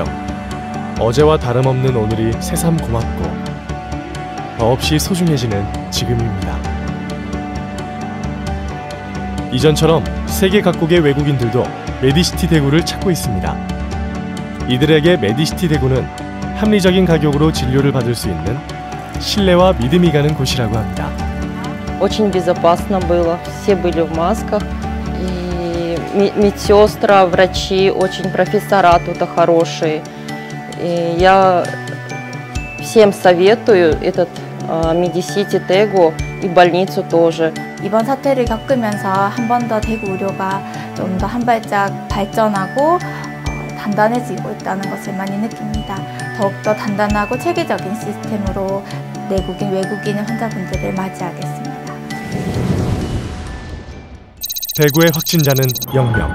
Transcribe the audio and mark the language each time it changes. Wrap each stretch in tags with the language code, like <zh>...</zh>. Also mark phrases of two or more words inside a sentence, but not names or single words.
<ko>어제와 다름없는 오늘이 새삼 고맙고 더없이 소중해지는 지금입니다. 이전처럼 세계 각국의 외국인들도 메디시티 대구를 찾고 있습니다. 이들에게 메디시티 대구는 합리적인 가격으로 진료를 받을 수 있는 신뢰와 믿음이 가는 곳이라고 합니다.</ko> <ru>Очень безопасно было, все были в масках, и медсестры, врачи, очень профессора тут хорошие. И я всем советую этот 메디시티 대구 и больницу тоже.</ru> <ko>이번 사태를 겪으면서 한 번 더 대구 의료가 좀 더 한 발짝 발전하고 단단해지고 있다는 것을 많이 느낍니다. 더욱더 단단하고 체계적인 시스템으로 내국인, 외국인 환자분들을 맞이하겠습니다. 대구의 확진자는 0명.</ko>